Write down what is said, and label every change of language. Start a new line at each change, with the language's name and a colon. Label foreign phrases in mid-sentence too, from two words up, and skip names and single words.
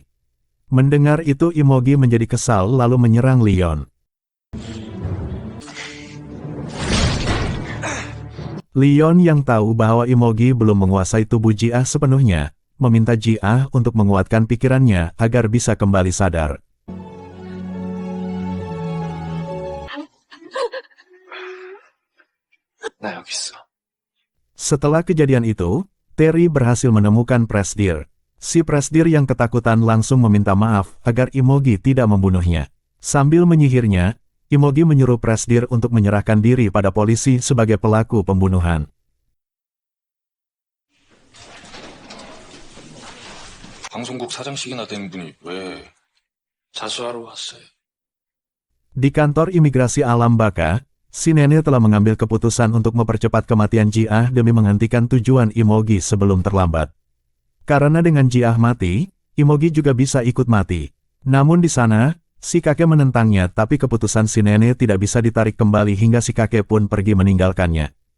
Indonesian: Mendengar itu Imogi menjadi kesal lalu menyerang Leon. Leon yang tahu bahwa Imogi belum menguasai tubuh Jia sepenuhnya, meminta Jia untuk menguatkan pikirannya agar bisa kembali sadar.
Korean: 나 여기 있어.
Indonesian: Setelah kejadian itu, Terry berhasil menemukan Presdir. Si Presdir yang ketakutan langsung meminta maaf agar Imogi tidak membunuhnya. Sambil menyihirnya, Imogi menyuruh Presdir untuk menyerahkan diri pada polisi sebagai pelaku pembunuhan.
Korean: 방송국 사장직이나 된 분이 왜 자수하러 왔어요.
Indonesian: Di kantor imigrasi Alam Baka, si nenek telah mengambil keputusan untuk mempercepat kematian Ji-ah demi menghentikan tujuan Imogi sebelum terlambat. Karena dengan Ji-ah mati, Imogi juga bisa ikut mati. Namun di sana, si kakek menentangnya, tapi keputusan si nenek tidak bisa ditarik kembali hingga si kakek pun pergi meninggalkannya.